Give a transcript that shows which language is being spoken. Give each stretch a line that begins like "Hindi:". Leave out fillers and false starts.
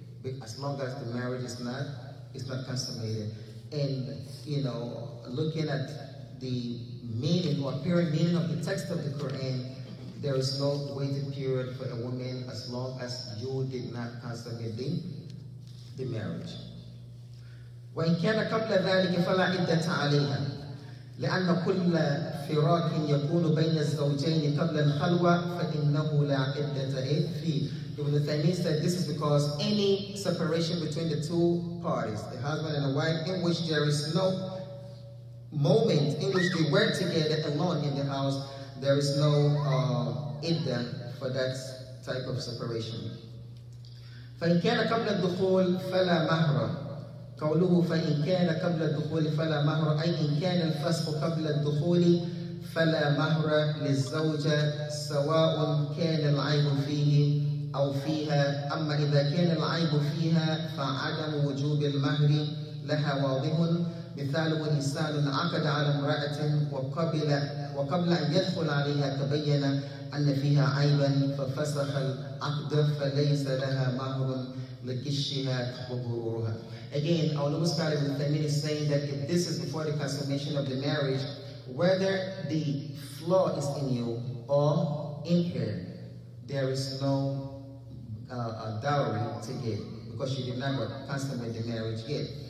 English: But as long as the marriage is not consummated. And you know, looking at the meaning or apparent meaning of the text of the Quran, there is no waiting period for a woman as long as you did not consummate the marriage.
Arabic: وإن كان قبل ذلك فلا عدة عليها لأن كل فراق يكون بين الزوجين قبل الخلوة فإنه لا عدة فيه.
English: Ibn Taymiyyah said this is because any separation between the two parties, the husband and the wife, in which there is no moment in which they were together alone in the house, there is no iddah for that type of separation.
Arabic: فإن كان قبل الدخول فلا مهر. قوله فإن كان قبل الدخول فلا مهر أي إن كان الفسخ قبل الدخول فلا مهر للزوجة سواء كان العيب فيه أو فيها. أما إذا كان العيب فيها فعدم وجوب المهر لها واضح. مثاله إنسان عقد على امرأة وقبل أن يدخل عليها تبين أن فيها عيبا ففسخ العقد فليس لها مهر لكشها وغرورها.
English: Again, our noble scholar Ibn Taymiyyah is saying that if this is before the consummation of the marriage, whether the flaw is in you or in her, there is no dowry to get because she did not consummate the marriage yet.